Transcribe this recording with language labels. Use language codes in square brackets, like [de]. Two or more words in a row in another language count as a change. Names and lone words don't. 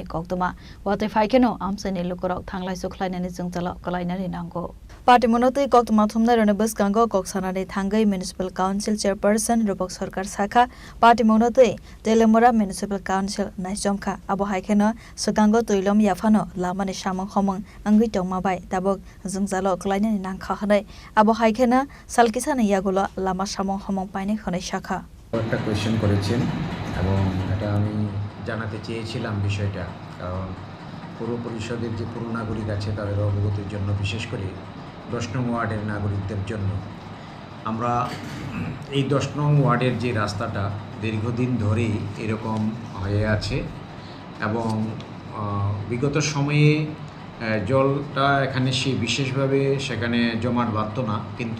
[trp] Koktuma Wati Faikano Amsani Lukurok Tanglai Suklainani Zungtala Kalainani Nango Party Monote Koktuma Thumna Renabus Gango Koksanade Tangai Municipal Council Chairperson Rupok Sarkar Saka Party Monote Telemura Municipal Council Naisomka Abu Haikano Sugango Tuilom Yafano Lamani Shamong Homong Angwitong Mabai Tabok Zungzalo Kalainani Nankahane Abu Haikana Salkisana Yagulo Lama Shamong Homong Paine Khone Shaka [bn] একটা কোয়েশ্চেন করেছেন এবং এটা আমি জানাতে চেয়েছিলাম বিষয়টা কারণ পৌর পরিষদের যে পুরো নাগরিক আছে তাদের অবগতির জন্য বিশেষ করে 10 নং ওয়ার্ডের নাগরিকদের জন্য আমরা এই 10 নং ওয়ার্ডের যে রাস্তাটা দীর্ঘদিন ধরেই এরকম হয়ে আছে এবং বিগত সময়ে জলটা এখানে বিশেষভাবে সেখানে জমাট বাঁধতো না কিন্তু